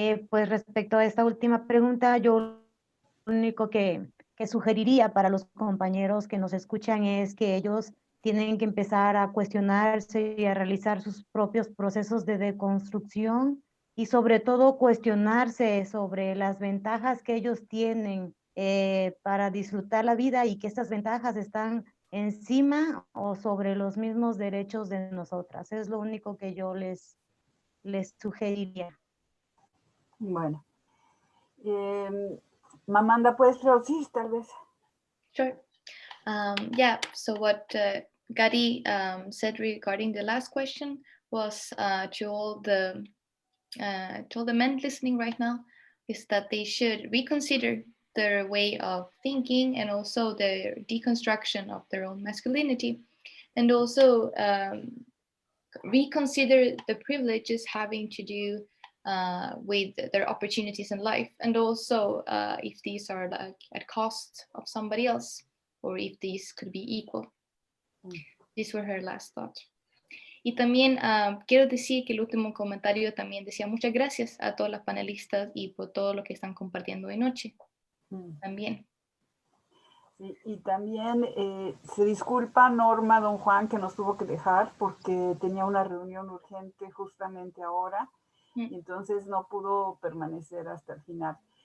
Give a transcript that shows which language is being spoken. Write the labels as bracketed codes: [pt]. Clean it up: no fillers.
[es] Pues respecto a esta última pregunta, yo lo único que sugeriría para los compañeros que nos escuchan es que ellos tienen que empezar a cuestionarse y a realizar sus propios procesos de deconstrucción, y sobre todo cuestionarse sobre las ventajas que ellos tienen para disfrutar la vida, y que estas ventajas están encima o sobre los mismos derechos de nosotras. Es lo único que yo les sugeriría. Bueno. Mamanda, ¿puedes traducir tal vez? [en] Sure. Yeah, so what Gadi said regarding the last question was to all the men listening right now, is that they should reconsider their way of thinking, and also their deconstruction of their own masculinity, and also reconsider the privileges having to do with their opportunities in life, and also if these are like at cost of somebody else, or if these could be equal. These were her last thoughts. [es] Y también quiero decir que el último comentario también decía muchas gracias a todas las panelistas y por todo lo que están compartiendo hoy noche. También. Sí, y también se disculpa Norma Don Juan, que nos tuvo que dejar porque tenía una reunión urgente justamente ahora, y entonces no pudo permanecer hasta el final.